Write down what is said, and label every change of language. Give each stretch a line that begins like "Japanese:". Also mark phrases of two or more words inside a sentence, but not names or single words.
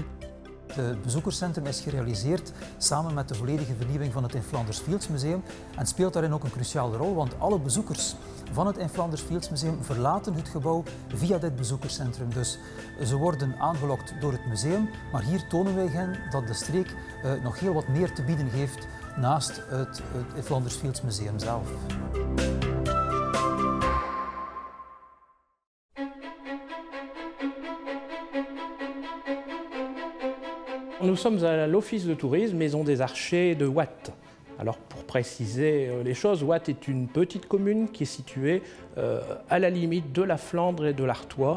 Dutch: Het bezoekerscentrum is gerealiseerd samen met de volledige vernieuwing van het In Flanders Fields Museum en speelt daarin ook een cruciale rol, want alle bezoekers van het In Flanders Fields Museum verlaten het gebouw via dit bezoekerscentrum. Dus ze worden aangelokt door het museum, maar hier tonen wij hen dat de streek nog heel wat meer te bieden heeft naast het In Flanders Fields Museum zelf.
French: Nous sommes à l'Office de tourisme Maison des Archers de Watt. Alors pour préciser les choses, Watt est une petite commune qui est située à la limite de la Flandre et de l'Artois.